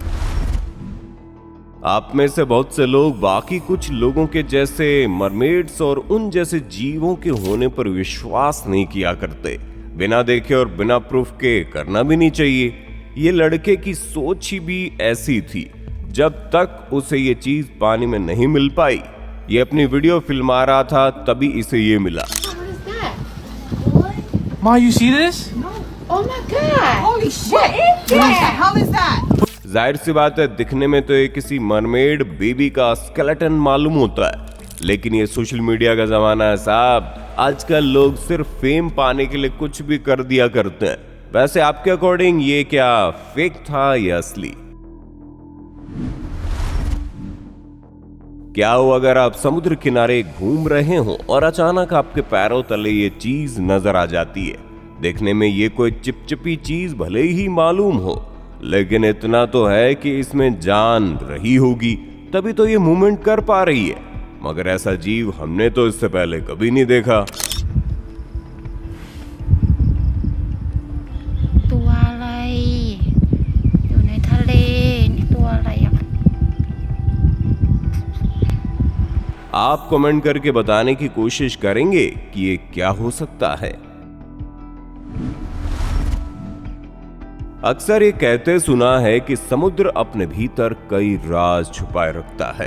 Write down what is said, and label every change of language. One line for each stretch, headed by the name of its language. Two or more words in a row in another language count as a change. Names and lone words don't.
Hindi: आप में से बहुत से लोग बाकी कुछ लोगों के जैसे मरमेड्स और उन जैसे जीवों के होने पर विश्वास नहीं किया करते। बिना देखे और बिना प्रूफ के करना भी नहीं चाहिए। ये लड़के की सोच ही भी ऐसी थी। जब तक उसे ये चीज पानी में नहीं मिल पाई, ये अपनी वीडियो फिल्मा रहा था, तभी इसे ये मिला।
English: Ma, you see this? Oh my God! Holy shit! What the hell is that?
Hindi: जाहिर सी बात है दिखने में तो ये किसी
English: mermaid baby
Hindi: का स्केलेटन मालूम होता है, लेकिन ये
English: social media
Hindi: का जमाना है साहब। आजकल लोग सिर्फ फेम पाने के लिए कुछ भी कर दिया करते हैं। वैसे आपके अकॉर्डिंग ये क्या फेक था या असली? क्या हो अगर आप समुद्र किनारे घूम रहे हो और अचानक आपके पैरों तले ये चीज नजर आ जाती है। देखने में ये कोई चिपचिपी चीज भले ही मालूम हो, लेकिन इतना तो है कि इसमें जान रही होगी, तभी तो ये मूवमेंट कर पा रही है। मगर ऐसा जीव हमने तो इससे पहले कभी नहीं देखा।
Thai: ตัวอะไรอยู่ในทะเลนี่ตัวอะไรอ่ะ
Hindi: आप कमेंट करके बताने की कोशिश करेंगे कि ये क्या हो सकता है। अक्सर ये कहते सुना है कि समुद्र अपने भीतर कई राज छुपाए रखता है।